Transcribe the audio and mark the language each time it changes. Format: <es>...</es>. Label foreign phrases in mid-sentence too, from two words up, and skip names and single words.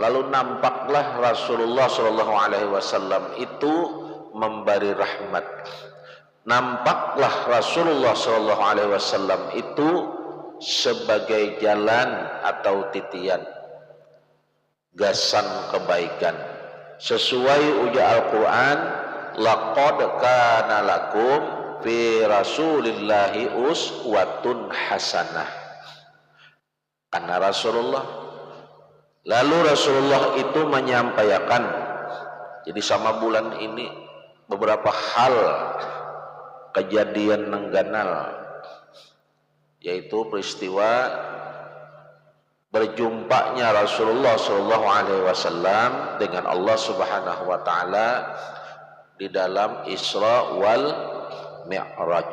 <id>Lalu nampaklah Rasulullah</id> <ar>صلى الله عليه وسلم</ar> <id>itu memberi rahmat. Nampaklah Rasulullah</id> <ar>صلى الله عليه وسلم</ar> <id>itu sebagai jalan atau titian, gasan kebaikan. Sesuai ujar Al-Quran,</id> <ar>لقد كان لكم في رسول الله أسوة حسنة.</ar> <id>Karena Rasulullah, lalu Rasulullah itu menyampaikan, jadi sama bulan ini beberapa hal kejadian nengganal, yaitu peristiwa berjumpanya Rasulullah</id> <ar>صلى الله عليه وسلم</ar> <id>dengan Allah</id> <ar>سبحانه وتعالى</ar> <id>di dalam</id> <ar>إسراء والمعراج.</ar>